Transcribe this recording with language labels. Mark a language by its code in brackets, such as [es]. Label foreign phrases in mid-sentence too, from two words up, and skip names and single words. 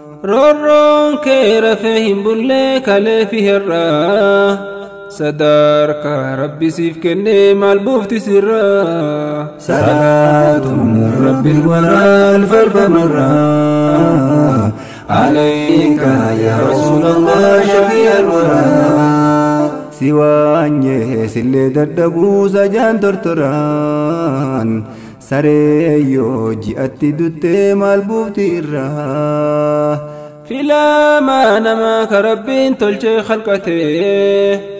[om] Roorroon kee rafee hin bulle kalee fi herraa. Sadarkaa Rabbi siif kennee maal buufti sirraa? [ar] صلاة من رب الورى ألف ألف مرة عليك يا رسول الله شفيع الورى. [om] Si waanyee sillee dadhabuu sajaan tortoraan. Saree yoo ji'atti duttee maal buufti irraa? Filaamaa namaa ka Rabbiin tolchee khalqatee.